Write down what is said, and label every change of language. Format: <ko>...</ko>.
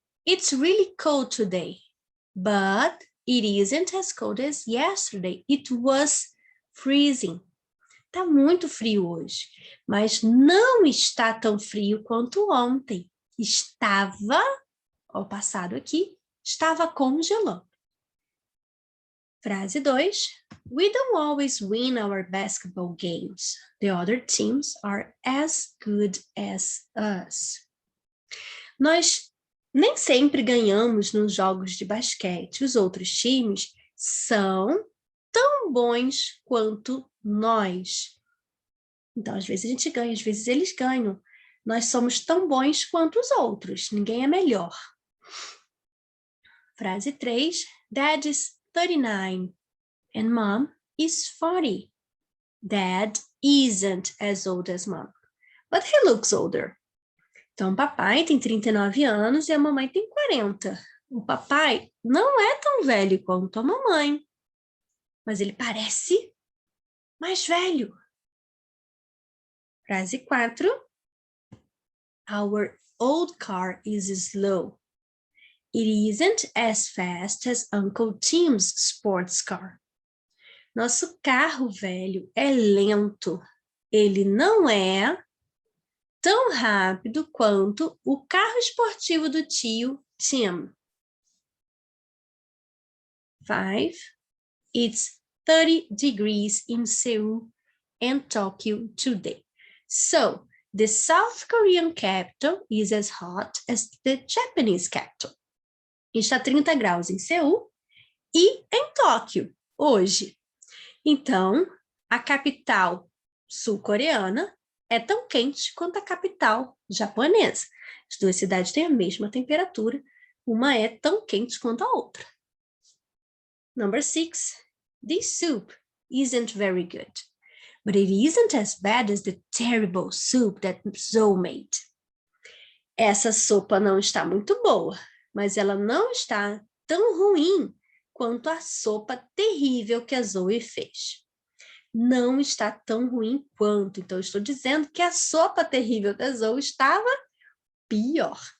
<en>It's really cold today, but it isn't as cold as yesterday. It was freezing.</en> <pt>Tá muito frio hoje, mas não está tão frio quanto ontem. Estava, ao passado aqui, estava congelando. Frase 2.</pt> <en>We don't always win our basketball games. The other teams are as good as us.</en> <pt>Nós nem sempre ganhamos nos jogos de basquete. Os outros times são tão bons quanto nós. Então, às vezes a gente ganha, às vezes eles ganham. Nós somos tão bons quanto os outros. Ninguém é melhor. Frase 3.</pt> <en>Dad is 39 and Mom is 40. Dad isn't as old as Mom, but he looks older.</en> <pt>Então, o papai tem 39 anos e a mamãe tem 40. O papai não é tão velho quanto a mamãe, mas ele parece mais velho. Frase 4.</pt> <en>Our old car is slow. It isn't as fast as Uncle Tim's sports car.</en> <pt>Nosso carro velho é lento. Ele não é tão rápido quanto o carro esportivo do tio Tim. 5.</pt> <en>It's 30 degrees in Seoul and Tokyo today. So, the South Korean capital is as hot as the Japanese capital.</en> <pt>Está 30 graus em Seul e em Tóquio, hoje. Então, a capital sul-coreana é tão quente quanto a capital japonesa. As duas cidades têm a mesma temperatura, uma é tão quente quanto a outra.</pt> <en>Number 6. This soup isn't very good, but it isn't as bad as the terrible soup that Zoe made.</en> <pt>Essa sopa não está muito boa, mas ela não está tão ruim quanto a sopa terrível que a Zoe fez. Não está tão ruim quanto. Então, eu estou dizendo que a sopa terrível da Zoe estava pior.</pt>